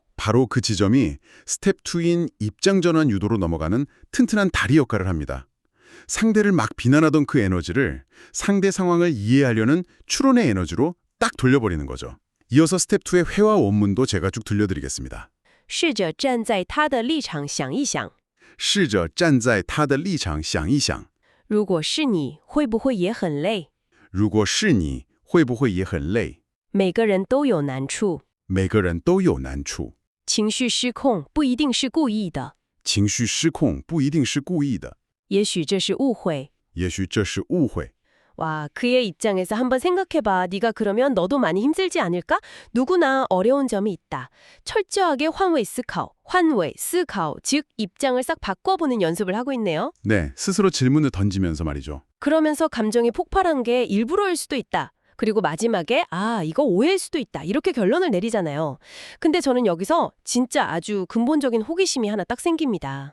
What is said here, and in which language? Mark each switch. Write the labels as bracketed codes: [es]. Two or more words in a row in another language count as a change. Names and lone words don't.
[ko] 바로 그 지점이 스텝 2인 입장 전환 유도로 넘어가는 튼튼한 다리 역할을 합니다. 상대를 막 비난하던 그 에너지를 상대 상황을 이해하려는 추론의 에너지로 딱 돌려버리는 거죠. 이어서 스텝 2의 회화 원문도 제가 쭉 들려드리겠습니다. [zh] 试着站在他的立场想一想试着站在他的立场想一想如果是你会不会也很累如果是你会不会也很累每个人都有难处每个人都有难处情绪失控不一定是故意的情绪失控不一定是故意的也许这是误会也许这是误会 [ko] 와, 그의 입장에서 한번 생각해봐. 네가 그러면 너도 많이 힘들지 않을까? 누구나 어려운 점이 있다. [zh] 철저하게 换位思考，换位，思考, [ko] 즉 입장을 싹 바꿔보는 연습을 하고 있네요. 네, 스스로 질문을 던지면서 말이죠. 그러면서 감정이 폭발한 게 일부러일 수도 있다. 그리고 마지막에 이거 오해일 수도 있다. 이렇게 결론을 내리잖아요. 근데 저는 여기서 진짜 아주 근본적인 호기심이 하나 딱 생깁니다.